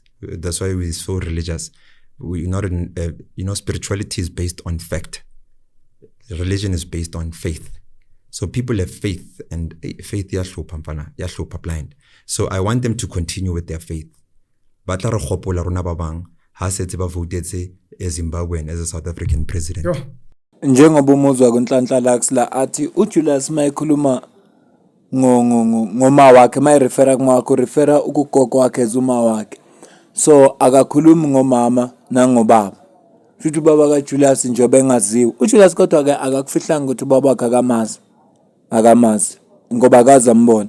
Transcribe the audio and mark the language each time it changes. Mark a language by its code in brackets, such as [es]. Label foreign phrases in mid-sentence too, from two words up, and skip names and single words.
[en] That's why we're so religious. We're not spirituality is based on fact. Religion is based on faith. So people have faith, and faith yahlupa blind. So I want them to continue with their faith. [tn] But la re gopola rona ba bang ha setse ba votetse eZimbabwean [en] as a South African president. [zu] Njengoba umuzwa kuNhlanhla Lux la athi uJulius mayikhuluma ngoma wakhe mayirefera kuma wakhe urefera ukugogo wakhe ezuma wakhe. So akakhulumi ngomama nangobaba. Futhi ubaba kaJulius njengoba engaziwa. uJulius kodwa ke akakufihlanga ukuthi ubaba wakhe akamazi ngoba akazi ambona.